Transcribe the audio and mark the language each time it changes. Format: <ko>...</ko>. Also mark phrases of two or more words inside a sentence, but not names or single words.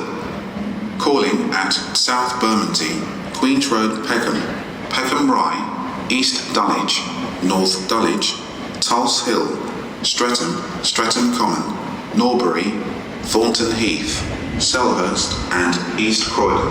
<en>Calling at South Bermondsey, Queen's Road Peckham, Peckham Rye, East Dulwich, North Dulwich, Tulse Hill, Streatham, Streatham Common, Norbury, Thornton Heath, Selhurst and East Croydon.</en>